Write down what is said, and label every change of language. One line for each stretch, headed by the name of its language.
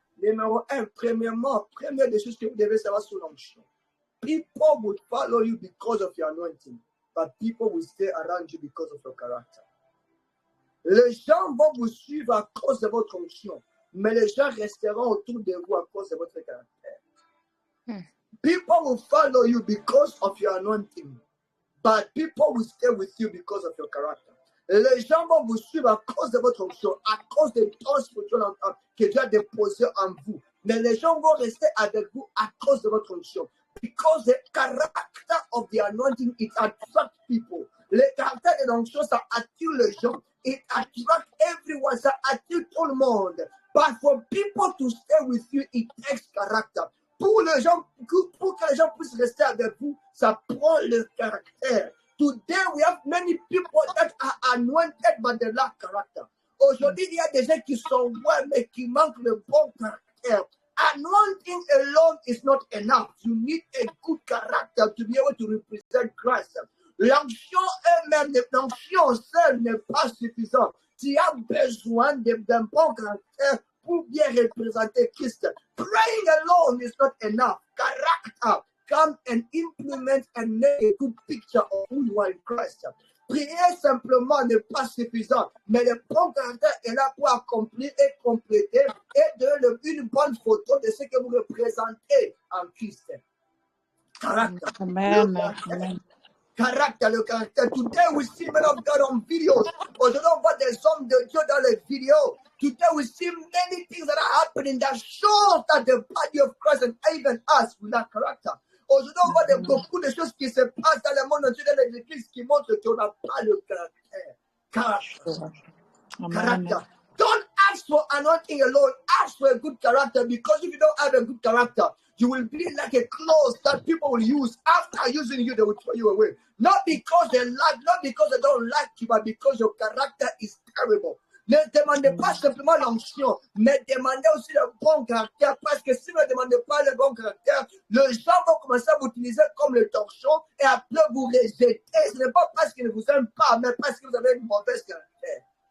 French: Numéro un, première des choses que vous devez savoir sur l'onction.
English: People will follow you because of your anointing, but people will stay around you because of your character.
French: Les gens vont vous suivre à cause de votre onction, mais les gens resteront autour de vous à cause de votre caractère.
English: People will follow you because of your anointing, but people will stay with you because of your character.
French: Les gens vont vous suivre à cause de votre onction, à cause des dons spirituels que Dieu a déposés en vous. Mais les gens vont rester avec vous à cause de votre onction.
English: Because the character of the anointing, it attracts people.
French: Le caractère de l'onction, ça attire les gens.
English: It attracts everyone,
French: ça attire tout le monde.
English: But for people to stay with you, it takes character.
French: Pour que les gens puissent rester avec vous, ça prend le caractère.
English: Today, we have many people that are anointed but they lack character.
French: Aujourd'hui, il y a des gens qui sont bons mais qui manquent le bon caractère.
English: Anointing alone is not enough. You need a good character to be able to represent Christ.
French: L'onction elle-même, l'onction seule n'est pas suffisante. Tu as besoin d'un bon caractère pour bien représenter Christ.
English: Praying alone is not enough. Character. Come and implement and make a good picture of who you are in Christ.
French: Prier simplement n'est pas suffisant, mais le bon caractère est là pour accomplir et compléter et donner une bonne photo de ce que vous représentez en Christ. Caractère. Amen. Caractère, le caractère.
English: Today we see men of God on videos.
French: Aujourd'hui, on voit des hommes de Dieu dans les vidéos.
English: Today we see many things that are happening that shows that the body of Christ and even us with that character.
French: Aujourd'hui, on voit beaucoup de choses qui se passent dans le monde entier, dans les églises, qui montrent qu'on n'a pas le caractère.
English: Character. Don't ask for anointing alone. Ask for a good character, because if you don't have a good character, you will be like a clothes that people will use. After using you, they will throw you away. Not because they don't like you, but because your character is terrible.
French: Ne demandez pas simplement l'onction, mais demandez aussi le bon caractère, parce que si vous ne demandez pas le bon caractère, les gens vont commencer à vous utiliser comme le torchon et après vous rejeter. Ce n'est pas parce qu'ils ne vous aiment pas, mais parce que vous avez une mauvaise caractère.